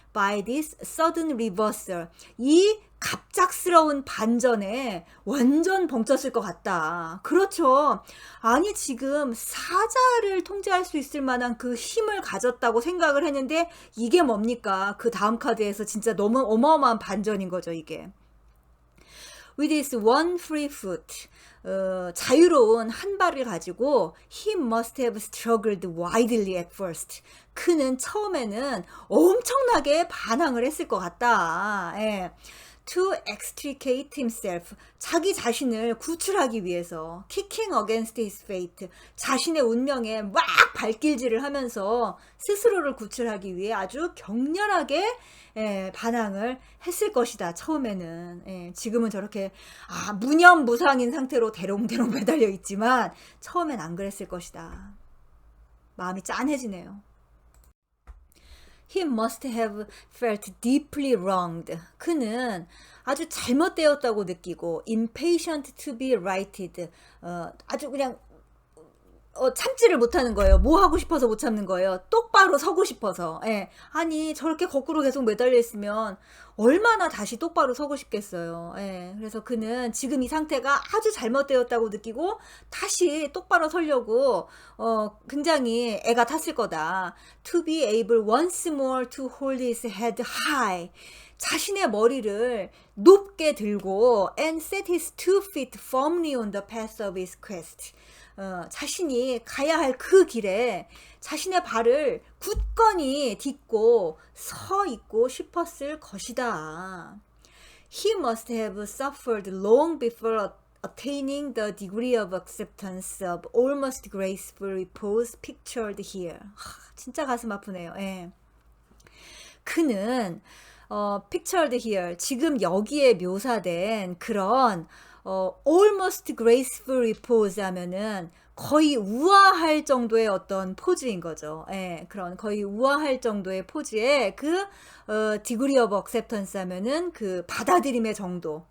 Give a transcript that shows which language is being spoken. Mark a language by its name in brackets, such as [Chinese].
[English] by this sudden reversal, [Korean] 이 갑작스러운 반전에 완전 벙쪘을 것 같다. 그렇죠. 아니 지금 사자를 통제할 수 있을 만한 그 힘을 가졌다고 생각을 했는데 이게 뭡니까? 그 다음 카드에서 진짜 너무 어마어마한 반전인 거죠, 이게. [English] With his one free foot, [Korean] 자유로운 한 발을 가지고 [English] he must have struggled wildly at first. [Korean] 그는 처음에는 엄청나게 반항을 했을 것 같다. 예. [English] To extricate himself, [Korean] 자기 자신을 구출하기 위해서 [English] kicking against his fate, [Korean] 자신의 운명에 막 발길질을 하면서 스스로를 구출하기 위해 아주 격렬하게, 예, 반항을 했을 것이다. 처음에는. 예, 지금은 저렇게 무념무상인 상태로 대롱대롱 매달려 있지만 처음엔 안 그랬을 것이다. 마음이 짠해지네요. [English] He must have felt deeply wronged. [Korean] 그는 아주 잘못되었다고 느끼고 [English] impatient to be righted. [Korean] 아주 그냥 참지를 못하는 거예요. 뭐 하고 싶어서 못 참는 거예요. 똑바로 서고 싶어서. 예. 아니 저렇게 거꾸로 계속 매달려 있으면 얼마나 다시 똑바로 서고 싶겠어요. 예. 그래서 그는 지금 이 상태가 아주 잘못되었다고 느끼고 다시 똑바로 서려고 굉장히 애가 탔을 거다. [English] To be able once more to hold his head high. [Korean] 자신의 머리를 높게 들고 [English] and set his 2 feet firmly on the path of his quest. [Korean] 자신이 가야 할 그 길에 자신의 발을 굳건히 딛고 서 있고 싶었을 것이다. [English] He must have suffered long before attaining the degree of acceptance of almost graceful repose pictured here. [Korean] 진짜 가슴 아프네요. 예. 그는 [English] pictured here, [Korean] 지금 여기에 묘사된 그런 [English] almost graceful repose [Korean] 하면은 거의 우아할 정도의 어떤 포즈인 거죠. 예, 그런 거의 우아할 정도의 포즈에 그 [English] degree of acceptance [Korean] 하면은 그 받아들임의 정도.